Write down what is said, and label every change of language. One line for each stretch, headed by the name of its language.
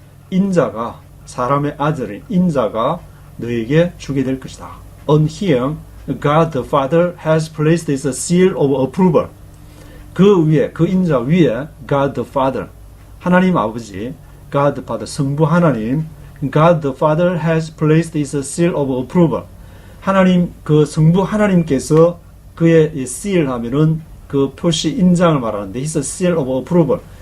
Korean: 인자가 사람의 아들인 인자가 너에게 주게 될 것이다.
English: On him God the Father has placed his seal of approval.
Korean: 그 위에 그 인자 위에
English: God the Father
Korean: 하나님 아버지
English: God the Father
Korean: 성부 하나님
English: God the Father has placed his seal of approval.
Korean: 하나님 그 성부 하나님께서 그의 seal 하면은 그 표시 인장을 말하는데
English: his seal of approval.